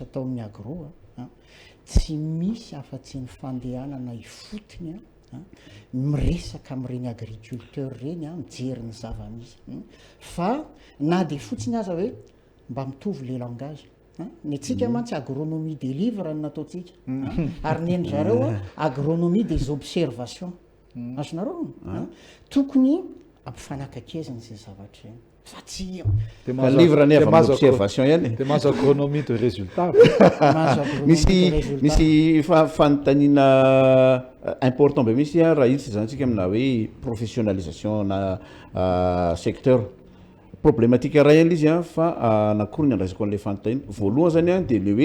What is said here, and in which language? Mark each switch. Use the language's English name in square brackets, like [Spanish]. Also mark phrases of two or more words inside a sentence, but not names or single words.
[Malagasy] atao amin'ny agro tsy misy afa-tsy ny fandehanana ifotony miresaka amin'ireny agriculteur reny mijery ny zava-misy fa na de fotsiny aza hoe mba mitovy le langage ny atsika mantsy [French] agronomie des livres [Malagasy] ny nataotsika ary ny endry zareo [French] agronomie des observations [Malagasy] azonareo tokony ampifanakakezany zay zavatra eny fa tsy livre ny avy observation ihany de mahazo [French] agronomie de résultat [Malagasy] misy fanontaniana important be misy raha izy zany tsika amina hoe professionnalisation na [French] secteur problématique [Malagasy] raha eny izy fa anakory ny andraisako an'le fanontaniana voalohany zany de le